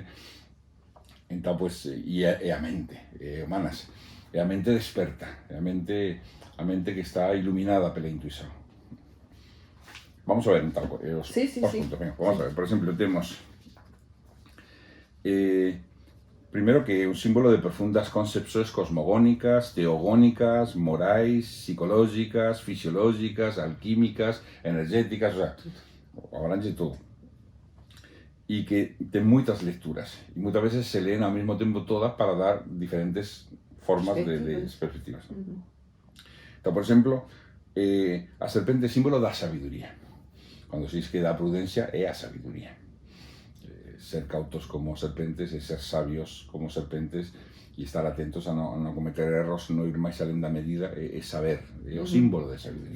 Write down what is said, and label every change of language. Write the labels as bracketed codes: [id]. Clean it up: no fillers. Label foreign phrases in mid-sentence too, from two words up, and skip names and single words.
[gl] Entón, pues, e a mente, humanas, é a mente desperta, é a mente que está iluminada pela intuición. Vamos a ver entón, os puntos. Venga, vamos a ver, por exemplo, temos primeiro que é un símbolo de profundas concepções cosmogónicas, teogónicas, morais, psicológicas, fisiológicas, alquímicas, energéticas, [es] o sea, [gl] abrange todo. E que ten moitas lecturas, e moitas veces se leen ao mesmo tempo todas para dar diferentes formas de perspectivas. Então, por exemplo, a serpente é símbolo da sabiduría. Cando se diz que da prudencia é a sabiduría. Ser cautos como serpentes e ser sabios como serpentes e estar atentos a non cometer erros, non ir máis alén da medida, é saber, é o símbolo de sabiduría.